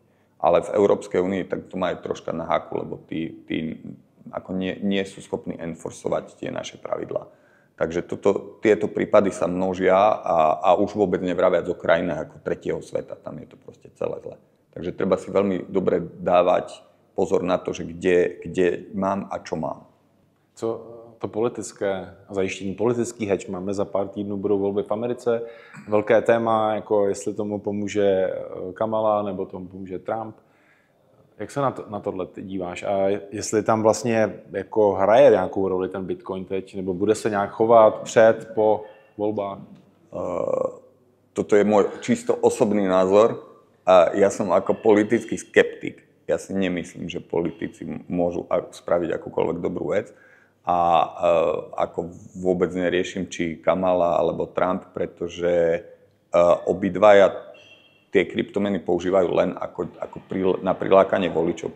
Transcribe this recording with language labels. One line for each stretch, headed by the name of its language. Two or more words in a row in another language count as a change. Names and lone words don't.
Slovak: Ale v Európskej únii tak to majú troška na háku, lebo tí ako nie sú schopní enforcovať tie naše pravidlá. Takže tieto prípady sa množia a už vôbec nevraviac o krajinách ako tretieho sveta. Tam je to proste celé zle. Takže treba si veľmi dobre dávať pozor na to, že kde mám a čo mám.
Czech: Co to politické zajištění, politický hedge, máme za pár týdnů, budou volby v Americe. Velké téma, jako jestli tomu pomůže Kamala nebo tomu pomůže Trump. Jak se na tohle ty díváš? A jestli tam vlastně jako hraje nějakou roli ten Bitcoin teď, nebo bude se nějak chovat před, po volbách?
Slovak: Toto je môj čisto osobný názor. A ja som ako politický skeptik. Ja si nemyslím, že politici môžu spraviť akúkoľvek dobrú vec. A ako vôbec neriešim, či Kamala alebo Trump, pretože obidvaja tie kryptomeny používajú len na prilákanie voličov.